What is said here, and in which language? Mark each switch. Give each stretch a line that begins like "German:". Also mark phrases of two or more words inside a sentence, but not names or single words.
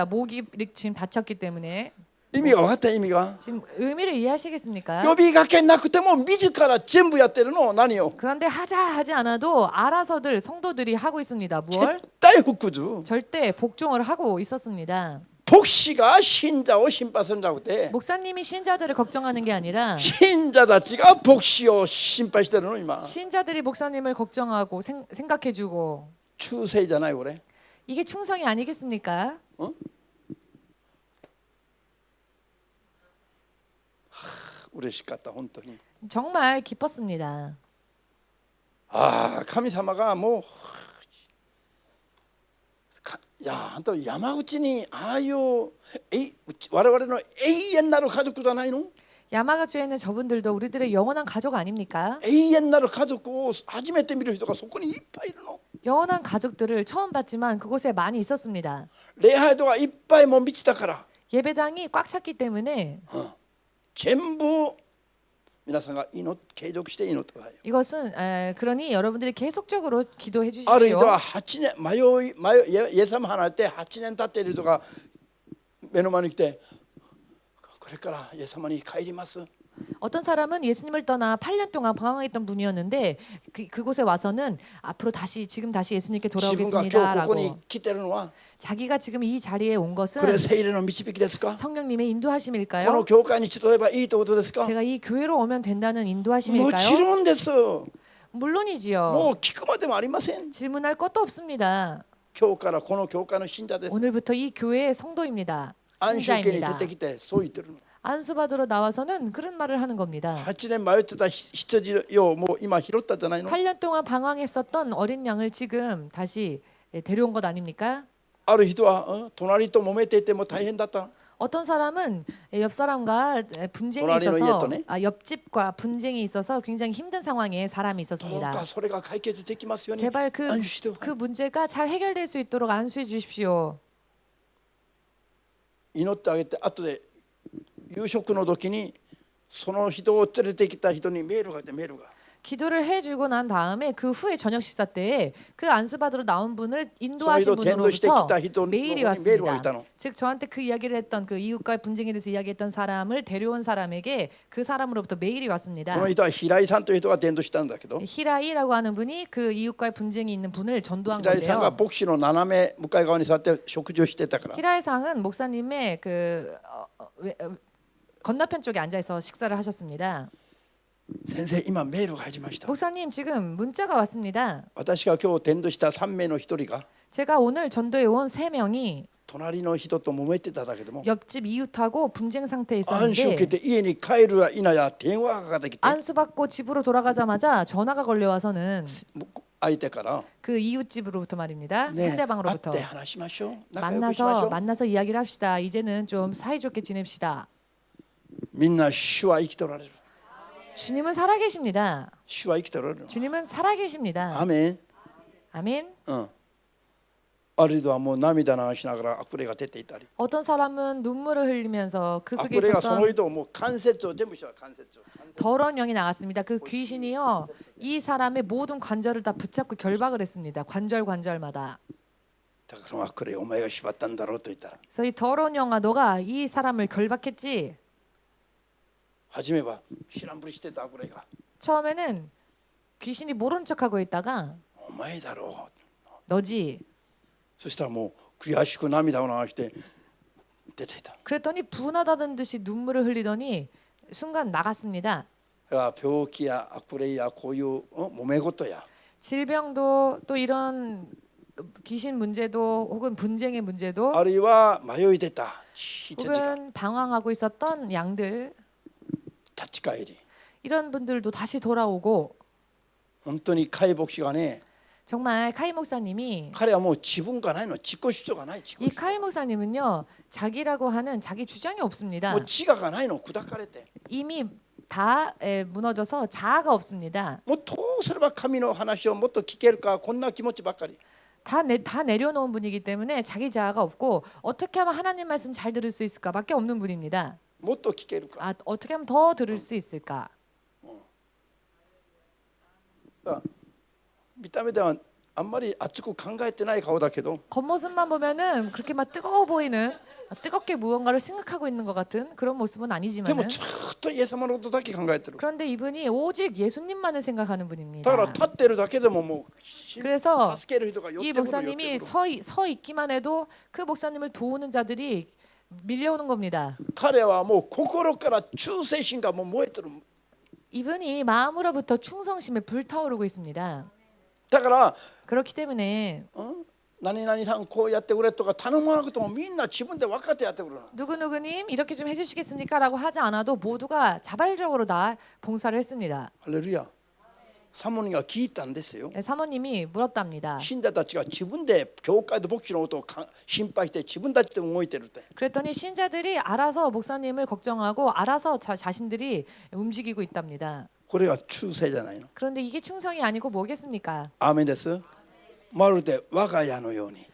Korean: 목이 지금 다쳤기 때문에
Japanese: 意味が分かった意味が
Korean: 지금 의미를 이해하시겠습니까?
Japanese: 呼びかけなくても自ら全部やってるの何を
Korean: 그런데 하지 않아도 알아서들 성도들이 하고 있습니다.
Japanese: 絶
Korean: 뭘?
Japanese: 対服従
Korean: 절대 복종을 하고 있었습니다.
Japanese: 牧師が信者を心配するんじゃなくて
Korean: 목사님이 신자들을 걱정하는 게 아니라
Japanese: 信者たちが牧師を心配してるの今
Korean: 신자들이 목사님을 걱정하고 생각해주고
Japanese: 忠誠じゃないこれ
Korean: 이게 충성이 아니겠습니까?
Japanese: 嬉しかった本当に
Korean: 정말 기뻤습니다.
Japanese: ああ神様がもういやあんた山口にああいう我々の永遠なる家族じゃないの
Korean: 야마가주에 있는 저분들도 우리들의 영원한 가족 아닙니까?
Japanese: 永遠なる家族を初めて見る人がそこにいっぱいいるの
Korean: 영원한 가족들을 처음 봤지만 그곳에 많이 있었습니다.
Japanese: 礼拝堂がいっぱいもう満ちたから
Korean: 예배당이 꽉 찼기 때문에
Japanese: 全部皆さんが継続して祈ってください
Korean: 이것은 그러니 여러분들이 계속적으로 기도해
Japanese: ある人
Korean: 주십시오.
Japanese: は8年イエス様離れて8年経っている人が目の前に来てこれからイエス様に帰ります
Korean: 어떤 사람은 예수님을 떠나 8년 동안 방황했던 분이었는데 그곳에 와서는 앞으로 지금 다시 예수님께
Japanese: 自分が今日ここ
Korean: 돌아오겠습니다라고
Japanese: に来てるのは
Korean: 자기가 지금 이 자리에 온
Japanese: これ
Korean: 것은
Japanese: 聖霊の導きですか？
Korean: 성령님의
Japanese: この
Korean: 인도하심일까요?
Japanese: 教会に集えばいいということですか？
Korean: 제가 이 교회로 오면 된다는
Japanese: もち
Korean: 인도하심일까요?
Japanese: ろんです。も
Korean: 물론이지요.
Japanese: う聞くまでもありません。
Korean: 질문할 것도 없습니다.
Japanese: 今日からこの教会の信者です。
Korean: 오늘부터 이 교회의 성도입니다.
Japanese: 安息家に出
Korean: 신자입니다.
Japanese: てきてそう言ってるの。
Korean: 안수받으러 나와서는 그런 말을 하는 겁니다.
Japanese: 8 年迷ってた羊をもう今拾ったじゃないの。
Korean: 8년 동안 방황했었던 어린 양을 지금 다시 데려온 것 아닙니까?
Japanese: ある人は隣と揉めていても大変だった。
Korean: 어떤 사람은 옆 사람과 분쟁이 도라리노 있어서 이했더니? 옆집과 분쟁이 있어서 굉장히 힘든 상황에 사람이
Japanese: どう
Korean: 있었습니다.
Japanese: かそれが解決できますように
Korean: 제발
Japanese: 安心してください。
Korean: 그 문제가 잘 해결될 수 있도록 안수해 주십시오.
Japanese: 祈ってあげて後で夕食の時にその人を連れてきた人にメールが来てメールが
Korean: 기도를 해주고 난 다음에 그 후에 저녁 식사 때에 그 안수받으러 나온 분을 인도하신 저희도 분으로부터 텐도시대 기타 메일이 히도 메일이 왔습니다. 왔다노. 즉 저한테 그 이야기를 했던 그 이웃과의 분쟁에 대해서 이야기했던 사람을 데려온 사람에게 그 사람으로부터 메일이 왔습니다.
Japanese: この人は平井さんという人が伝道したんだけど
Korean: 히라이라고 하는 분이 그 이웃과의 분쟁이 있는 분을 전도한
Japanese: 平井さんが
Korean: 건데요.
Japanese: 牧師の斜め向かい側に座って食事をしてたから
Korean: 히라이상은 목사님의 건너편 쪽에 앉아서 식사를 하셨습니다.
Japanese: 先生今メールが入りました
Korean: 목사님 지금 문자가 왔습니다.
Japanese: 私が今日伝道した3名の1人が
Korean: 제가 오늘 전도해 온 3명이
Japanese: 隣の人と揉めてただけでも
Korean: 옆집 이웃하고 분쟁 상태에
Japanese: 安息を受け
Korean: 있었는데
Japanese: て家に帰るや否や電話がかかってきて
Korean: 안수받고 집으로 돌아가자마자 전화가 걸려와서는
Japanese: 相手から
Korean: 그 이웃집으로부터 말입니다.
Japanese: ね会っ
Korean: 상대방으로부터
Japanese: て話しましょう仲良くしましょう
Korean: 만나서 이야기를 합시다. 이제는 좀 사이좋게 지냅시다.
Japanese: みんな主は生きておられる
Korean: 주님은 살아계십니다.
Japanese: 主は生きておられる
Korean: 주님은 살아계십니다.
Japanese: アメン
Korean: 아멘.
Japanese: ある人はもう涙流しながら悪霊が出ていたり
Korean: 어떤 사람은 눈물을 흘리면서 그 속에
Japanese: 悪霊がその
Korean: 있었던
Japanese: 人をもう関節を全部しよう関節を
Korean: 더러운 영이 나갔습니다. 그 귀신이요 이 사람의 모든 관절을 다 붙잡고 결박을 했습니다. 관절마다.
Japanese: だからその悪霊お前が縛ったんだろうと言ったら
Korean: 그래서 이 더러운 영아 너가 이 사람을 결박했지.
Japanese: 初めは知らんぷりしてた悪霊が
Korean: 처음에는 귀신이 모른 척하고 있다가
Japanese: お前だろう
Korean: 너지.
Japanese: そしたらもう悔しく涙を流して出ていた
Korean: 그랬더니 분하다는 듯이 눈물을 흘리더니 순간 나갔습니다.
Japanese: だから病気や悪霊やこういう揉め事や
Korean: 질병도 또 이런 귀신 문제도 혹은 분쟁의 문제도
Japanese: あるいは迷い出た羊が
Korean: 혹은 방황하고 있었던 양들
Japanese: 立ち返り
Korean: 이런 분들도 다시 돌아오고
Japanese: 本当に解牧師がね
Korean: 정말 카이 목사님이
Japanese: 彼はもう自分がないの自己主張がない自己
Korean: 이
Japanese: 主張
Korean: 카이 목사님은요 자기라고 하는 자기 주장이 없습니다.
Japanese: もう自我がないの砕かれて
Korean: 이미 다 무너져서 자아가 없습니다.
Japanese: もうどうすれば神の話をもっと聞けるかこんな気持ちばっかり
Korean: 다 내려놓은 분이기 때문에 자기 자아가 없고 어떻게 하면 하나님 말씀 잘 들을 수 있을까밖에 없는 분입니다.
Japanese: もっと聞けるか
Korean: 어떻게 하면 더 들을 수 있을까?
Japanese: 見た目ではあんまり熱く考えてない顔だけど
Korean: 겉모습만 보면은 그렇게 막 뜨거워 보이는 뜨겁게 무언가를 생각하고 있는 것 같은 그런 모습은
Japanese: でも
Korean: 아니지만은
Japanese: ずっとイエス様のことだけ考えてる
Korean: 그런데 이분이 오직 예수님만을 생각하는
Japanese: だ
Korean: 분입니다.
Japanese: から立ってるだけでももう
Korean: 그래서
Japanese: 助ける人が寄っ
Korean: 이
Japanese: てくる寄って
Korean: 목사님이
Japanese: くる
Korean: 서 있기만 해도 그 목사님을 도우는 자들이 밀려오는 겁니다.
Japanese: 彼はもう心から忠誠心がもう燃えてる
Korean: 이분이 마음으로부터 충성심에 불타오르고 있습니다.
Japanese: だから
Korean: 그렇기 때문에
Japanese: 何々さんこうやってくれとか頼まなくてもみんな自分で分かってやってくれる
Korean: 누구누구님 이렇게 좀 해주시겠습니까? 라고 하지 않아도 모두가 자발적으로 다 봉사를 했습니다.
Japanese: ハレルヤサモニが聞いたんですよ
Korean: 사모님이 물었답니다.
Japanese: 信者たちが自分で教会で牧師のことを心配して自分たちで動いてるって
Korean: 그랬더니 신자들이 알아서 목사님을 걱정하고 알아서 자신들이 움직이고 있답니다.
Japanese: これが忠誠じゃないの
Korean: 그런데 이게 충성이 아니고 뭐겠습니까?
Japanese: アーメンですまるで我が家のように